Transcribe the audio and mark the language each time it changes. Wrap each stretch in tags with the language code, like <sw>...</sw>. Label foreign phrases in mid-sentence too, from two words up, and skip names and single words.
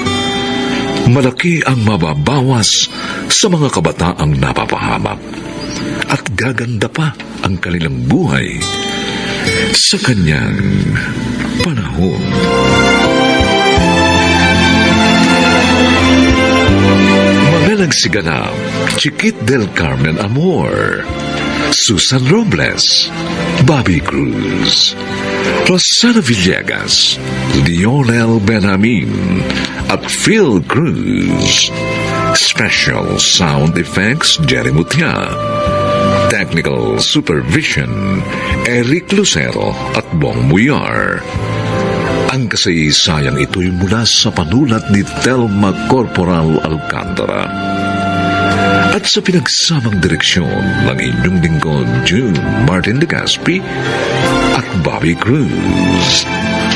<tl>Malaki ang mababawas sa mga kabataang napapahamak at gaganda pa ang kanilang buhay sa kanyang panahon. Mga nagsiganap, Chiquit del Carmen Amor, Susan Robles, Bobby Cruz, Rosana Villegas, Lionel Benjamin, at Phil Cruz.</tl> <en>Special Sound Effects, Jerry Mutia. Technical Supervision,</en> <tl>Eric Lucero at Bong Muyar. Ang kasaysayang ito'y mula sa panulat ni Telma Corporal Alcantara. At sa pinagsamang direksyon ng inyong lingkod, June Martin Legaspi at Bobby Cruz.</tl>